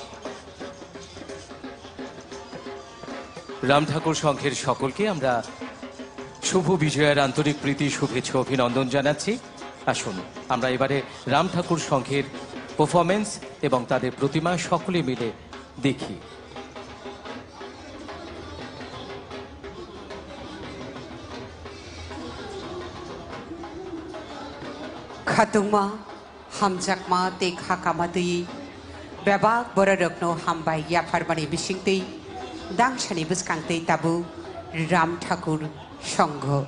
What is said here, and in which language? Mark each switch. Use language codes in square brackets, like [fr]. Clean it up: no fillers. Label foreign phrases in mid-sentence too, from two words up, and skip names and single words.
[bn] রাম ঠাকুর সংঘের সকলকে আমরা শুভ বিজয়ার আন্তরিক প্রীতি শুভেচ্ছা অভিনন্দন জানাচ্ছি। আসুন আমরা এবারে রাম ঠাকুর সংঘের পারফরমেন্স এবং তাদের প্রতিমা সকলে মিলে দেখি। [trp] Khatungma hamjakma te khakamati bebak bororokno hambai yafarmani bisingtei dangsani buskhangtei tabu Ram Thakur Sangha